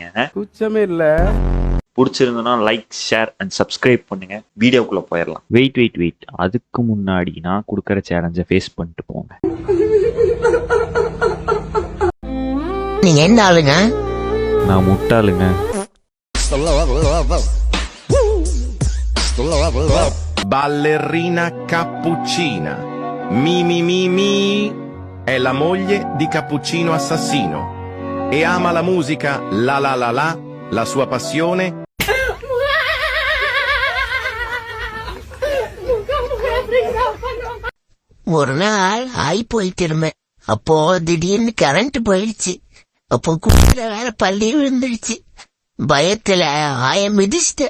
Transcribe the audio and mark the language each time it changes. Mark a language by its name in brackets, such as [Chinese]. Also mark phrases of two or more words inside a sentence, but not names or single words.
[Tamil] குச்சமே இல்லை. பிடிச்சிருந்தோன்னா [English] like, share and subscribe [Tamil] பண்ணுங்க. வீடியோக்குள்ளே போயிடலாம். வெயிட், அதுக்கு முன்னாடி நான் கொடுக்குற சேலஞ்சை ஃபேஸ் பண்ணிட்டு போங்க. நீங்க என்ன ஆளுங்க? நான் முட்டாளுங்க. [Italian] Ballerina cappuccina. Mi è la moglie di Cappuccino assassino e ama la musica la sua passione. [Tamil] ஒரு நாள் ஆய் போயிட்டு இருந்தேன். அப்போ திடீர்னு கரண்ட் போயிடுச்சு. அப்போ குடியில வேற பள்ளி விழுந்துடுச்சு. பயத்துல ஆய மிதிச்சிட்ட.